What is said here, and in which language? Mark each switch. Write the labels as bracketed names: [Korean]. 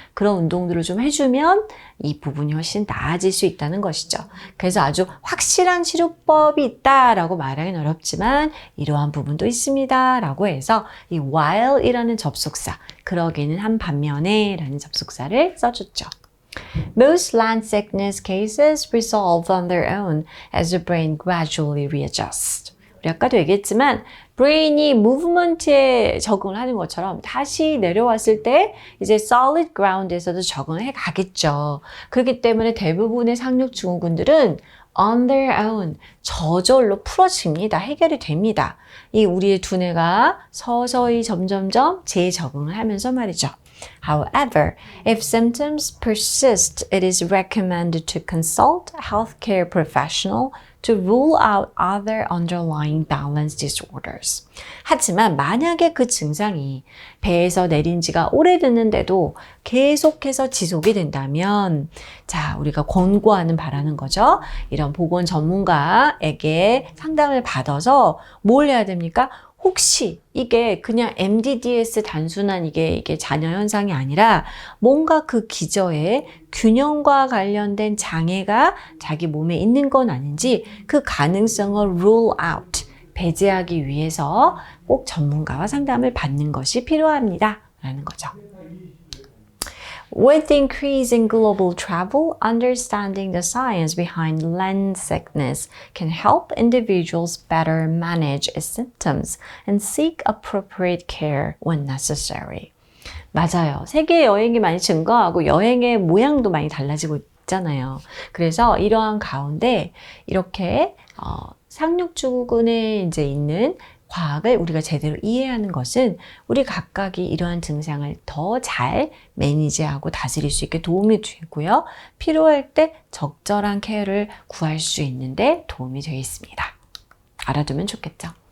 [Korean] 그런 운동들을 좀 해주면 이 부분이 훨씬 나아질 수 있다는 것이죠. 그래서 아주 확실한 치료법이 있다라고 말하기는 어렵지만 이러한 부분도 있습니다 라고 해서 이 while이라는 접속사, 그러기는 한 반면에 라는 접속사를 써줬죠. [English] Most land sickness cases resolve on their own as the brain gradually readjusts. [Korean] 우리 아까도 얘기했지만 브레인이 무브먼트에 적응을 하는 것처럼 다시 내려왔을 때 이제 [English] solid ground [Korean] 에서도 적응을 해 가겠죠. 그렇기 때문에 대부분의 상륙증후군들은 [English] on their own, [Korean] 저절로 풀어집니다. 해결이 됩니다. 이 우리의 두뇌가 서서히 점점점 재적응을 하면서 말이죠. [English] However, if symptoms persist, it is recommended to consult a healthcare professional to rule out other underlying balance disorders. [Korean] 하지만 만약에 그 증상이 배에서 내린 지가 오래됐는데도 계속해서 지속이 된다면 자, 우리가 권고하는 바라는 거죠. 이런 보건 전문가에게 상담을 받아서 뭘 해야 됩니까? 혹시 이게 그냥 MDDS 단순한 이게 잔여 현상이 아니라 뭔가 그 기저에 균형과 관련된 장애가 자기 몸에 있는 건 아닌지 그 가능성을 [English] rule out, [Korean] 배제하기 위해서 꼭 전문가와 상담을 받는 것이 필요합니다. 라는 거죠. [English] With the increase in global travel, understanding the science behind land sickness can help individuals better manage its symptoms and seek appropriate care when necessary. [Korean] 맞아요. 세계 여행이 많이 증가하고 여행의 모양도 많이 달라지고 있잖아요. 그래서 이러한 가운데 이렇게 상륙주근에 이제 있는 과학을 우리가 제대로 이해하는 것은 우리 각각이 이러한 증상을 더 잘 매니지하고 다스릴 수 있게 도움이 되고요. 필요할 때 적절한 케어를 구할 수 있는데 도움이 되겠습니다. 알아두면 좋겠죠.